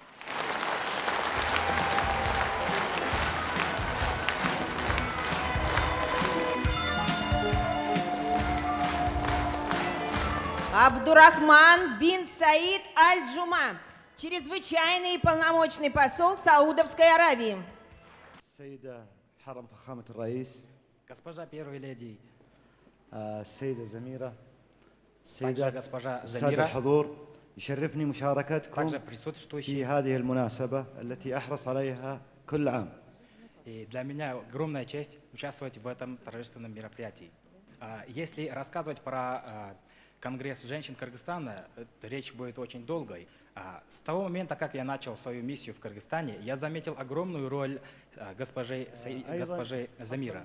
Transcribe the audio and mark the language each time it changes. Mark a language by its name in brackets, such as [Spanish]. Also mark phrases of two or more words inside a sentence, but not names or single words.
[Russian] Абдурахман бин Саид Аль-Джума, чрезвычайный и полномочный посол Саудовской Аравии. [Arabic] السيدة حرم فخامة الرئيس [Russian] Госпожа первая леди, [Arabic] السيدة زميرة [Russian] также [Arabic] السيدات [Russian] госпожа [Arabic] السادة [Russian] Замира, [Arabic] الحضور يشرفني مشاركتكم [Russian] также присутствующие. [Arabic] في هذه المناسبة التي أحرص عليها كل عام. [Russian] И для меня огромная честь участвовать в этом торжественном мероприятии. Если рассказывать про Конгресс женщин Кыргызстана, речь будет очень долгой. С того момента, как я начал свою миссию в Кыргызстане, я заметил огромную роль госпожи Замира.